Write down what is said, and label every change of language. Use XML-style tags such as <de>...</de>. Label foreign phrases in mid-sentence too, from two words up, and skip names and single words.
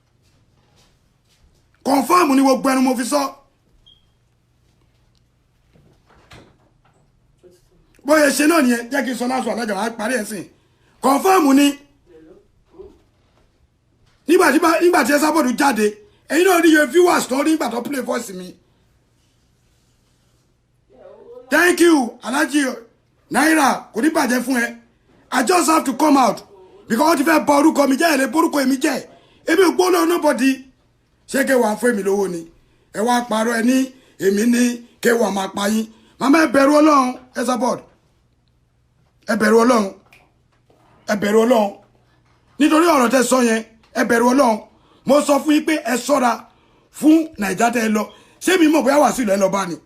<yo>confirm ni gbogbo ẹnu mo fi sọ bóyá ṣe náà nìyẹn jẹ́ kí n sọ láṣọ alájà wá parí ẹ̀ sìn confirm ni nígbà tí Esabod jáde ẹ̀yin náà rí iye viewers tó rí nígbà tó</yo> <en>play voice</en> <yo>mi</yo> <en>thank you</en> <yo>Alhaji Naira kò ní bàjẹ́ fún ẹ</yo> <en>I just have to come out because</en> <yo>wọ́n ti fẹ́ bọ orúkọ mi jẹ́ ẹ̀ lè borúkọ èmi jẹ́ èmi ò gbóná nobody ṣé kéwàá fún èmi lówó ni ẹ wá parọ́ ẹ ní èmi ní kéwàá máa pa yín màmá ẹ bẹ̀rù Ọlọ́run Esabod ẹ bẹ̀rù Ọlọ́run ẹ bẹ̀rù Ọlọ́run nítorí ọ̀rọ̀ tẹ́ sọ yẹn ẹ bẹ̀rù Ọlọ́run mo sọ fún yín pé ẹ ṣọ́ra fún Naija tẹ́ lọ ṣé mi mọ̀ bóyá Wàsíù lẹ́ lọ bá ni.</yo>